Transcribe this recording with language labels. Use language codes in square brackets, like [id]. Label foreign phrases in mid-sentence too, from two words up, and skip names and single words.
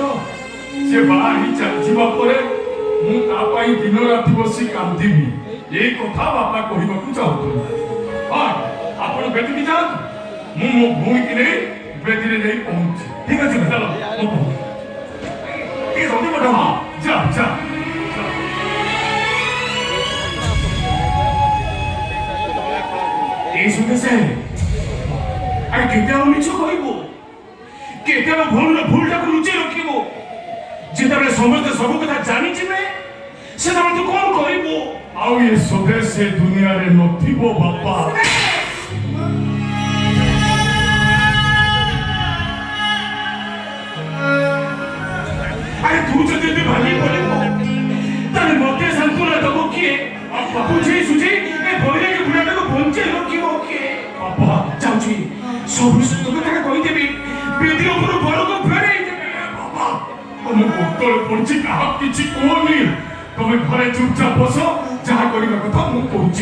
[or] ସେ ବାହା ହେଇ ଚାଲିଯିବା ପରେ ମୁଁ ତା ପାଇଁ ଦିନ ରାତି ବସି କାନ୍ଦିବି, ଏଇ କଥା ବାପା କହିବାକୁ ଚାହୁଁଥିଲି। ହଁ, ଆପଣ ବେଦୀକି ଯାଆନ୍ତୁ, ମୁଁ ମୋ ଭଉଣୀକି ନେଇ ବେଦୀରେ ଯାଇ ପହଞ୍ଚୁଛି। ଠିକ ଅଛି ଚାଲ, ଟିକେ ଜଲ୍ଦି ପଠାଅ। ହଁ, ଯା ଯା। [spv] ଏଇ ସୁଦେଶେ ଆର କେତେ ମିଛ କଇବ, କେତେ ଭୁଲର ଭୁଲଟାକେ ଲୁଚି ରଖିବ। ଯେତବେ ସମସ୍ତେ ସବ କଥା ଜାନି ଯାବେ ସେତବେ ତୁ କୋନ କରିବ? [or] ଆଉ ଏ ସ୍ୱଦେଶ ଏ ଦୁନିଆରେ ନଥିବ ବାପା। [spv] ଆରେ ତୁଇ ଯଦି ଏତେ ଭାଙ୍ଗି ପଡ଼ିବ ତାହାଲେ ମତେ ସାନ୍ତ୍ୱନା ଦେବ କିଏ? ବୁଝି ସୁଝି ଏ ବଇରାକେ ବୁଢ଼ାଟାକେ ବଞ୍ଚାଇ ରଖିବ କିଏ? [or] ବାପା [spv] ଯାଚ୍ଛି ସବୁ ସତ୍ୟ କଥା କଇଦେବି, ବେଦି ଉପର ବଡ଼କେ ଫେରାଇ ଦେବେ। [or] ବାପା, ତମ ଗୋଡ଼ତଳେ ପଡିଛି, କାହାକୁ କିଛି କୁହନି। ତମେ ଘରେ ଚୁପଚାପ ବସ, ଯାହା କରିବା କଥା ମୁଁ କହୁଛି।